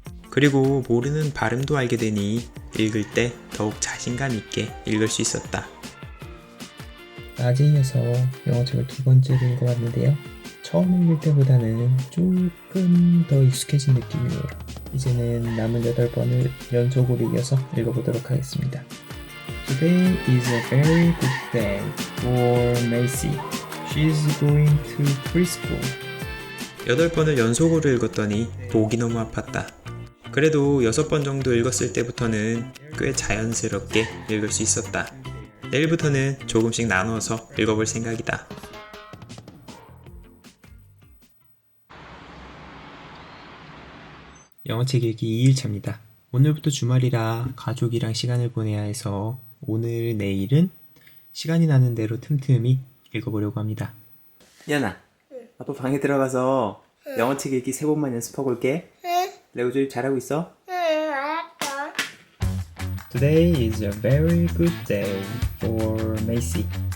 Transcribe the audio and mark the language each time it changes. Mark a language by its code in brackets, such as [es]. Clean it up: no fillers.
[ko] 그리고 모르는 발음도 알게 되니 읽을 때 더욱 자신감 있게 읽을 수 있었다. 낮에 이어서 영어책을 두 번째로 읽어봤는데요. 처음 읽을 때보다는 조금 더 익숙해진 느낌이에요. 이제는 남은 8번을 연속으로 이어서 읽어보도록 하겠습니다. [en] Today is a very good day for Macy. She's going to preschool. [ko] 8번을 연속으로 읽었더니 목이 너무 아팠다. 그래도 6번 정도 읽었을 때부터는 꽤 자연스럽게 읽을 수 있었다. 내일부터는 조금씩 나누어서 읽어볼 생각이다. 영어책 읽기 2일차입니다. 오늘부터 주말이라 가족이랑 시간을 보내야 해서 오늘, 내일은 시간이 나는 대로 틈틈이 읽어보려고 합니다. 연아, 아빠 방에 들어가서 영어책 읽기 3번만 연습하고 올게. 레고 조립 잘하고 있어? 알았어. [en] Today is a very good day for Macy.